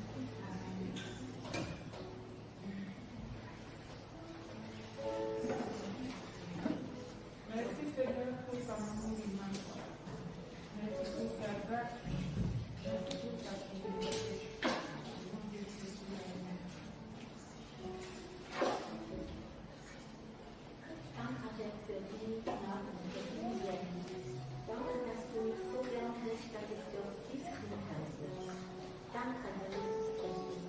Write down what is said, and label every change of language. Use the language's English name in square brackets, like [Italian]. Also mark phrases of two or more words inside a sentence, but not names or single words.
[French] Merci Seigneur pour ton amour immense. Merci pour ta grâce. Merci pour ta fidélité. Au nom de Jésus, Amen. [German] Danke, dass für die Gnade und für die Liebe. Danke, dass du mich so gern hast, dass ich durch dich heiße. Danke, Herr Jesus Christus.